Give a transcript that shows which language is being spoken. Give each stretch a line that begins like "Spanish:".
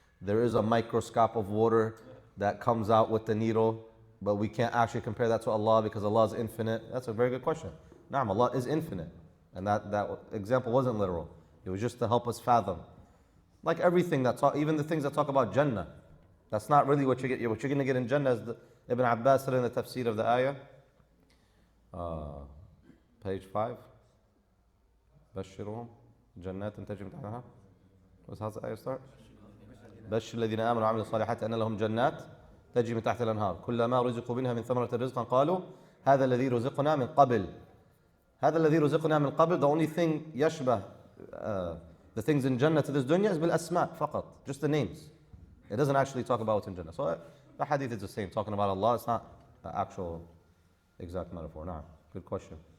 English: There is a microscope of water that comes out with the needle, but we can't actually compare that to Allah because Allah is infinite. That's a very good question. Naam, Allah is infinite. And that example wasn't literal. It was just to help us fathom. Like everything that even the things that talk about Jannah. That's not really what you get. What you're going to get in Jannah is Ibn Abbas said in the tafsir of the ayah. Page 5.
Arabic: بشرهم جنات تجري من تحتها.
English: How's the ayah start?
Arabic: بشر الذين آمنوا وعملوا الصالحات أن لهم جنات تجري من تحت الأنهار كلما رزقوا منها من ثمرة رزقا قالوا هذا الذي رزقنا من قبل. هذا الذي رزقنا من قبل.
English: The only thing يشبه the things in Jannah to this dunya is
Arabic: بالأسماء فقط.
English: Just the names. It doesn't actually talk about what's in Jannah. So the hadith is the same. Talking about Allah, it's not the actual exact metaphor. Nah, good question.